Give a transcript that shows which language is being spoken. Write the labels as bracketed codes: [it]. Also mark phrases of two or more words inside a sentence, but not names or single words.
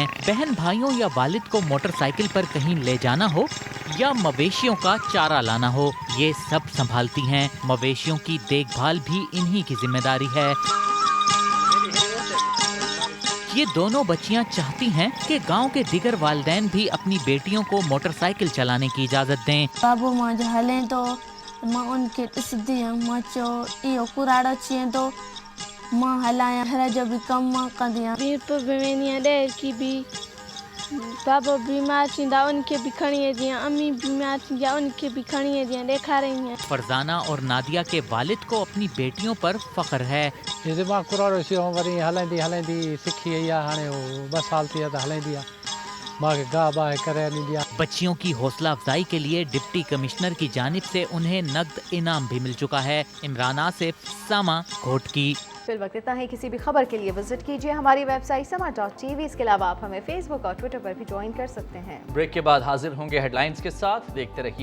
[ur] بہن بھائیوں یا والد کو موٹرسائیکل پر کہیں لے جانا ہو یا مویشیوں کا چارہ لانا ہو، یہ سب سنبھالتی ہیں. مویشیوں کی دیکھ بھال بھی انہیں کی ذمہ داری ہے. یہ دونوں بچیاں چاہتی ہیں کہ گاؤں کے دیگر والدین بھی اپنی بیٹیوں کو موٹرسائیکل چلانے کی اجازت دیں. [sd] बाबू मां जो हलें तो मां उनके ॾिसंदी हुयमि, मां चयो इहो कुराड़ो अची वेंदो, मां हलायां, घर जो भी कम मां कंदी आहियां। वीर पे वेंदी आहियां ॾेर की भी, बाबा बीमार थींदा उनखे भी खणी वेंदी आहियां, अम्मी बीमार थींदी आहे उनखे भी खणी वेंदी आहियां, ॾेखारींदी आहियां। [ur] فرزانہ اور نادیہ کے والد کو اپنی بیٹیوں پر فخر ہے. [sd] जैसे मां कुराड़ो सियो वरी हलाईंदी सिखी वई आहे, हाणे 2 साल थी विया त हलाईंदी आहे, मां गाह बाह करे ॾींदी आहे। [ur] بچیوں کی حوصلہ افزائی کے لیے ڈپٹی کمشنر کی جانب سے انہیں نقد انعام بھی مل چکا ہے. इमरान आसिफ, समा, घोटकी। فی الوقت اتنا ہے۔ کسی بھی خبر کے لیے وزٹ کیجیے ہماری ویب سائٹ sama.tv. اس کے علاوہ آپ ہمیں فیس بک اور ٹوئٹر پر بھی جوائن کر سکتے ہیں. بریک کے بعد حاضر ہوں گے ہیڈلائنز کے ساتھ.